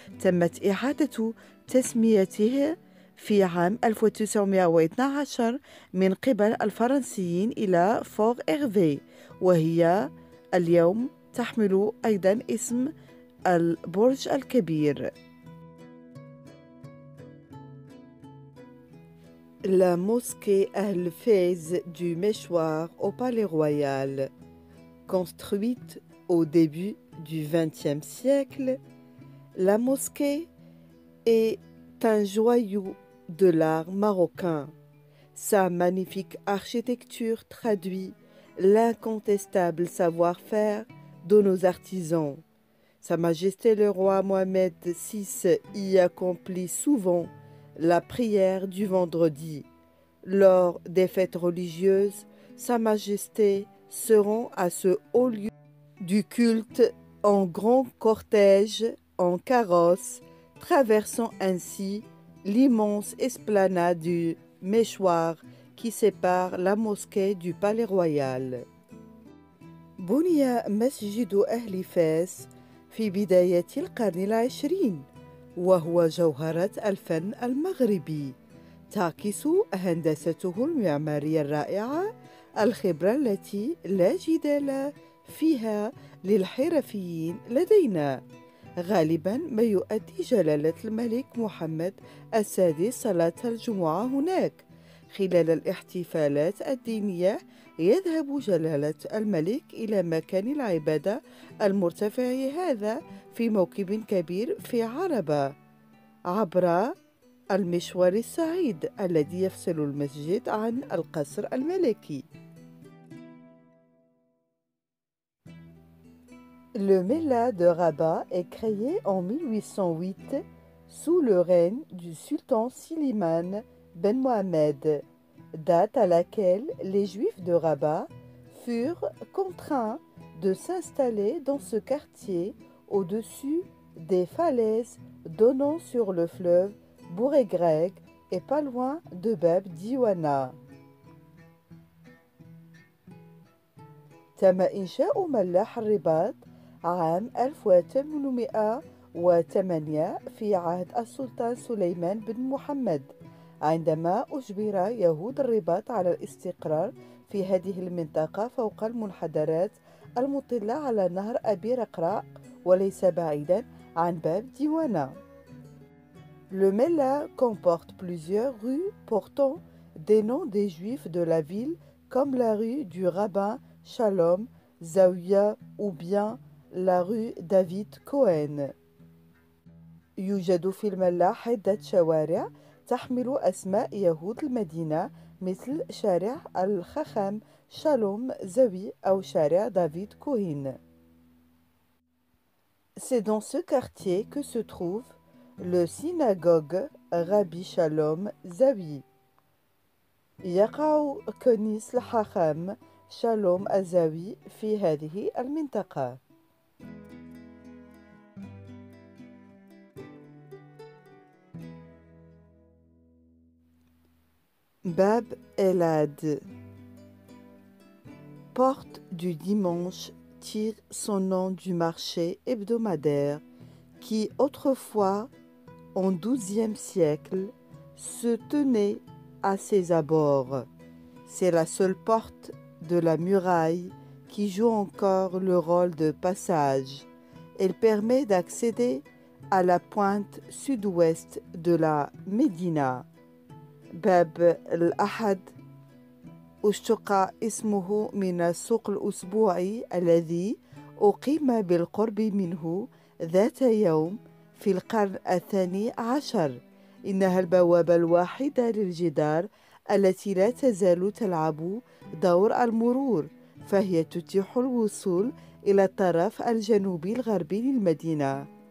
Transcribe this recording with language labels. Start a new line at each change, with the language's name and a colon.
Arabic: تمت إعادة تسميته في عام 1912 من قبل الفرنسيين إلى فور إيرفي، وهي اليوم تحمل أيضا اسم البرج الكبير.
French: La mosquée Ahl-Fez du Méchoir au Palais Royal, construite au début du XXe siècle, la mosquée est un joyau de l'art marocain. Sa magnifique architecture traduit l'incontestable savoir-faire de nos artisans. Sa Majesté le roi Mohamed VI y accomplit souvent la prière du vendredi. Lors des fêtes religieuses, Sa Majesté se rend à ce haut lieu du culte en grand cortège, en carrosse, traversant ainsi l'immense esplanade du Méchoir qui sépare la mosquée du Palais Royal.
Arabic: بني مسجد أهل فاس في بداية القرن العشرين، وهو جوهرة الفن المغربي، تعكس هندسته المعمارية الرائعة الخبرة التي لا جدال فيها للحرفيين لدينا. غالبا ما يؤدي جلالة الملك محمد السادس صلاة الجمعة هناك. خلال الاحتفالات الدينية يذهب جلالة الملك إلى مكان العبادة المرتفع هذا في موكب كبير في عربة عبر المشوار السعيد الذي يفصل المسجد عن القصر الملكي.
French: Le Méla de Rabat est créé en 1808 sous le règne du sultan Siliman Ben Mohamed, date à laquelle les Juifs de Rabat furent contraints de s'installer dans ce quartier au-dessus des falaises donnant sur le fleuve Bouregreg et pas loin de Bab Diwana.
Arabic: تم إنشاء ملاح الرباط عام 1808 في عهد السلطان سليمان بن محمد، عندما أجبر يهود الرباط على الاستقرار في هذه المنطقة فوق المنحدرات المطلة على نهر أبي رقراق وليس بعيدا عن باب ديوانا.
French: Le Méla comporte plusieurs rues portant des noms des Juifs de la ville comme la rue du Rabbin Shalom Zawiya ou bien la rue David Cohen.
Arabic: يوجد في الملاح عدة شوارع تحمل أسماء يهود المدينة مثل شارع الخخام شالوم زوي أو شارع دافيد كوهين.
French: C'est dans ce quartier que se trouve le synagogue Rabbi Shalom Zawi.
Arabic: يقع كنيس الحخام شالوم الزاوي في هذه المنطقة.
French: Bab el-Had, porte du dimanche, tire son nom du marché hebdomadaire qui autrefois, au XIIe siècle, se tenait à ses abords. C'est la seule porte de la muraille qui joue encore le rôle de passage. Elle permet d'accéder à la pointe sud-ouest de la Médina.
Arabic: باب الأحد اشتق اسمه من السوق الأسبوعي الذي أقيم بالقرب منه ذات يوم في القرن الثاني عشر. إنها البوابة الوحيدة للجدار التي لا تزال تلعب دور المرور، فهي تتيح الوصول إلى الطرف الجنوبي الغربي للمدينة.